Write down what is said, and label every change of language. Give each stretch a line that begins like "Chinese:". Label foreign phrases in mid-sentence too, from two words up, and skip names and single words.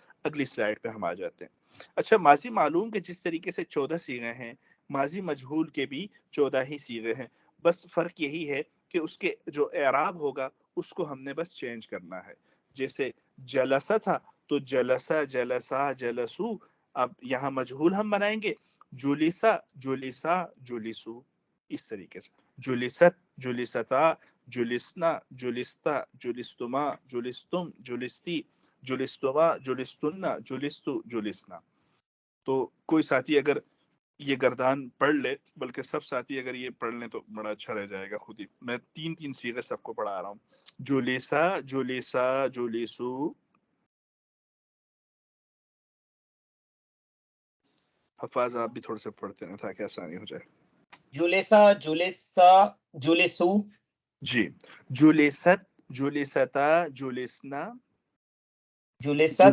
Urdu: اگلی سلائیڈ پہ ہم آ جاتے ہیں. اچھا، ماضی معلوم کے جس طریقے سے 14 صیغے ہیں، ماضی مجہول کے بھی 14 ہی صیغے ہیں، بس فرق یہی ہے کہ اس کے جو اعراب ہوگا اس کو ہم نے بس چینج کرنا ہے. جیسے جلسہ تھا تو
Arabic: جلسہ، جلسہ، جلسو،
Urdu: اب یہاں مجہول ہم بنائیں گے
Arabic: جلسہ، جلسہ، جلسو،
Urdu: اس طریقے سے
Arabic: جلست، جلستا، جلسنا، جلستا، جلستما، جلستم، جلستی، جلستما، جلستنا، جلستو، جلسنا.
Urdu: تو کوئی ساتھی اگر یہ گردان پڑھ لے، بلکہ سب ساتھی اگر یہ پڑھ لیں تو بڑا اچھا رہ جائے گا. خود ہی میں تین تین صیغے سب کو پڑھا رہا ہوں.
Arabic: جلیسا، جلیسا، جلیسو.
Urdu: حفاظ آپ بھی تھوڑے سے پڑھتے ہیں تاکہ آسانی ہو جائے.
Arabic: جلسا، جلسا، جلسو.
Urdu: جی.
Arabic: جلست، جلستا، جلسنا. جلست،